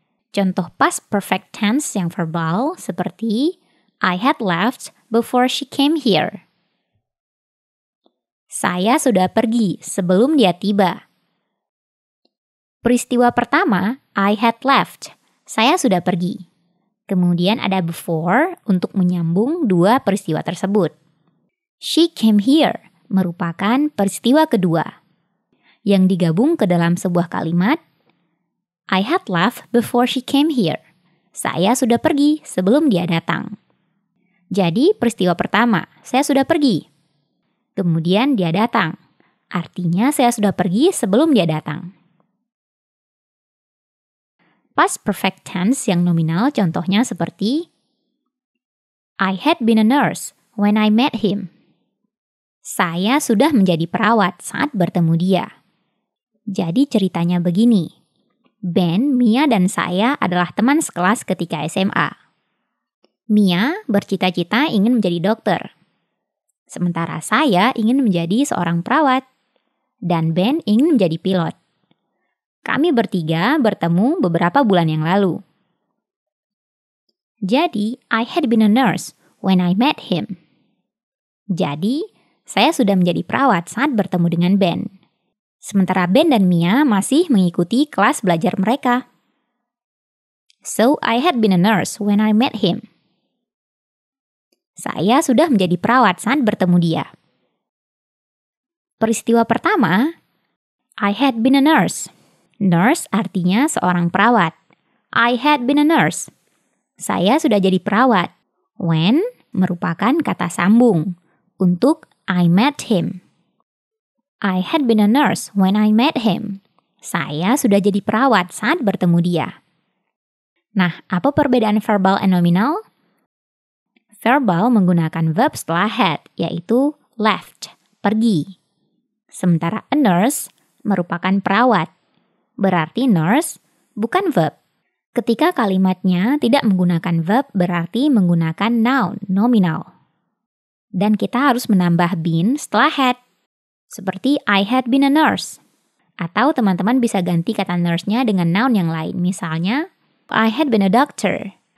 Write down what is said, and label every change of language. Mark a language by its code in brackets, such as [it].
[id] Contoh past perfect tense yang verbal seperti [en] I had left before she came here. [id] Saya sudah pergi sebelum dia tiba. Peristiwa pertama, [en] I had left. [id] Saya sudah pergi. Kemudian ada before untuk menyambung dua peristiwa tersebut. [en] She came here [id] merupakan peristiwa kedua yang digabung ke dalam sebuah kalimat [en] I had left before she came here. [id] Saya sudah pergi sebelum dia datang. Jadi peristiwa pertama, saya sudah pergi. Kemudian dia datang. Artinya saya sudah pergi sebelum dia datang. [en] Past perfect tense [id] yang nominal contohnya seperti [en] I had been a nurse when I met him. [id] Saya sudah menjadi perawat saat bertemu dia. Jadi ceritanya begini. Ben, Mia, dan saya adalah teman sekelas ketika SMA. Mia bercita-cita ingin menjadi dokter. Sementara saya ingin menjadi seorang perawat. Dan Ben ingin menjadi pilot. Kami bertiga bertemu beberapa bulan yang lalu. [en] Jadi, I had been a nurse when I met him. [id] Jadi, saya sudah menjadi perawat saat bertemu dengan Ben. Sementara Ben dan Mia masih mengikuti kelas belajar mereka. [en] So, I had been a nurse when I met him. [id] Saya sudah menjadi perawat saat bertemu dia. Peristiwa pertama, [en] I had been a nurse. Nurse [id] artinya seorang perawat. [en] I had been a nurse. [id] Saya sudah jadi perawat. When merupakan kata sambung untuk [en] I met him. I had been a nurse when I met him. [id] Saya sudah jadi perawat saat bertemu dia. Nah, apa perbedaan verbal and nominal? Verbal menggunakan verb setelah had, yaitu left, pergi. Sementara a nurse merupakan perawat. Berarti nurse bukan verb. Ketika kalimatnya tidak menggunakan verb, berarti menggunakan noun, nominal. Dan kita harus menambah been setelah had. [en] Seperti I had been a nurse. [id] Atau teman-teman bisa ganti kata nurse-nya dengan noun yang lain. [en] Misalnya, I had been a doctor.